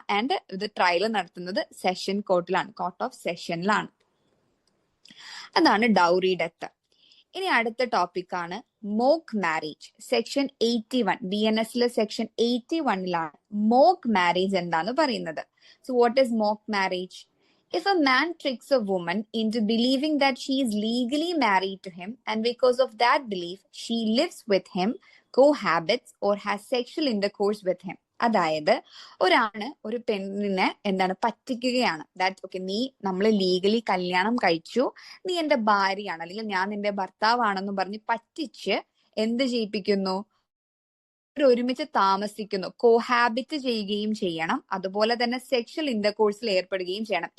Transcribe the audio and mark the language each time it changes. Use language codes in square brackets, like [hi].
[ml] And ഇത് trial നടത്തുന്നത് session കോർട്ടിലാണ്, court of സെഷനിലാണ്. അതാണ് ഡൗറി ഡെത്ത്. ഇനി അടുത്ത ടോപ്പിക് ആണ് mock marriage. Section 81 BNS section 81 mock marriage എന്താന്ന് പറയുന്നത്. [en] So what is mock marriage? If a man tricks a woman into believing that she is legally married to him, and because of that belief she lives with him, cohabits, or has sexual intercourse with him. [ml] അതായത് ഒരു പെണ്ണിനെ എന്താണ് പറ്റിക്കുകയാണ്. That okay, നമ്മൾ legally കല്യാണം കഴിച്ചു, നീ എന്റെ ഭാര്യയാണ് അല്ലെങ്കിൽ ഞാൻ നിന്റെ ഭർത്താവാണെന്നും പറഞ്ഞ് പറ്റിച്ച് എന്ത് ചെയ്യിപ്പിക്കുന്നു? ഒരുമിച്ച് താമസിക്കുന്നു, കോഹാബിറ്റ് ചെയ്യുകയും ചെയ്യണം, അതുപോലെ തന്നെ സെക്ഷൽ ഇന്റർകോഴ്സിൽ ഏർപ്പെടുകയും ചെയ്യണം.